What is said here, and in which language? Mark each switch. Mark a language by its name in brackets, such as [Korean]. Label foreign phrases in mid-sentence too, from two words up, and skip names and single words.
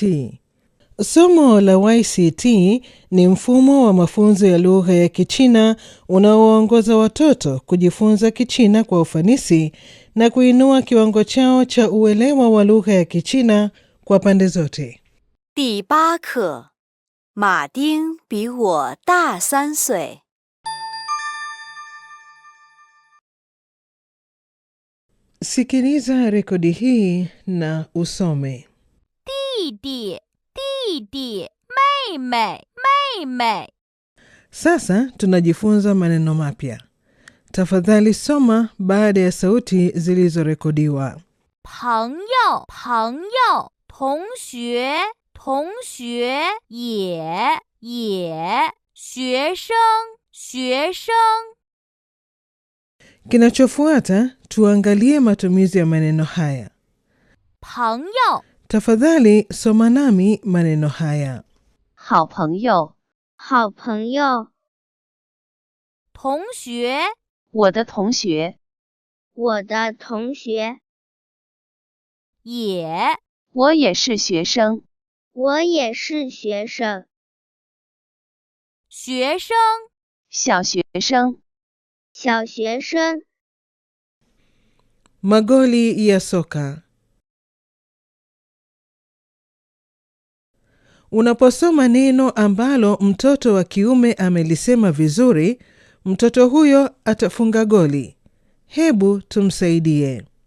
[Swahili] Somo la YCT ni mfumo wa mafunzo ya lugha ya Kichina unaoongoza watoto kujifunza Kichina kwa ufanisi na kuinua kiwango chao cha uelewa wa lugha ya Kichina kwa pande zote. [Chinese] 第8课，马丁比我大3岁。 [Swahili] Sikiliza rekodi hii na usome. [Chinese] 弟弟，弟弟，妹妹，妹妹。 [Swahili] Sasa tunajifunza maneno mapya. Tafadhali soma baada ya sauti zilizorekodiwa. [Chinese] 朋友，朋友，同学，同学，也，学生，学生。 [Swahili] Kinachofuata tuangalie matumizi ya maneno haya. [Chinese] 朋友， [Swahili] Tafadhali soma nami maneno haya. [Chinese] 好朋友，好朋友，同学，我的同学，我的同学，也，我也是学生，我也是学生，学生，小学生，小学生。 [Swahili] Magoli ya soka. Unaposoma neno ambalo mtoto wa kiume amelisema vizuri, mtoto huyo atafunga goli. Hebu tumsaidie.